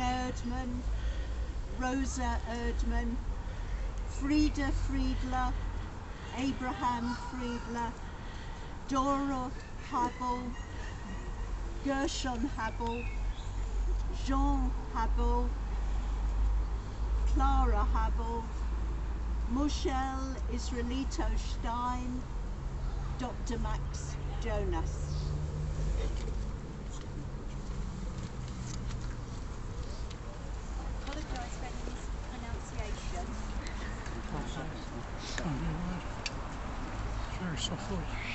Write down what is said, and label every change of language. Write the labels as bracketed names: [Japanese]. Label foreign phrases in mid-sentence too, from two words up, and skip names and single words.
[English] Erdmann, Rosa Erdmann, Frieda Friedler, Abraham Friedler, Dora Habel, Gershon Habel, Jean Habel, Clara Habel, Michelle Israelito Stein, Dr. Max Jonas. I apologise for any mispronunciation. Very soft voice.